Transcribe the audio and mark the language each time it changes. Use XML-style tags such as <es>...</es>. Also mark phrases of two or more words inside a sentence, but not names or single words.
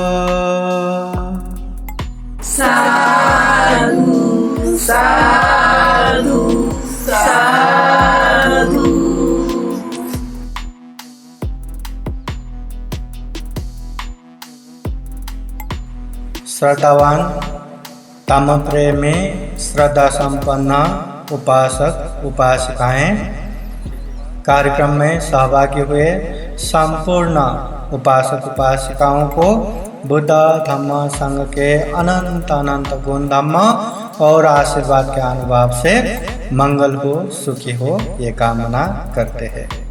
<pi>साधु साधु साधु।</pi> <hi>श्रद्धावान तम प्रेमी श्रद्धा संपन्न उपासक उपासिकाएं कार्यक्रम में सहभागी हुए संपूर्ण उपासक उपासिकाओं को बुद्ध धम्म संघ के अनंत अनंत गुण धम्म और आशीर्वाद के अनुभव से मंगल हो, सुखी हो, ये कामना करते हैं।</hi>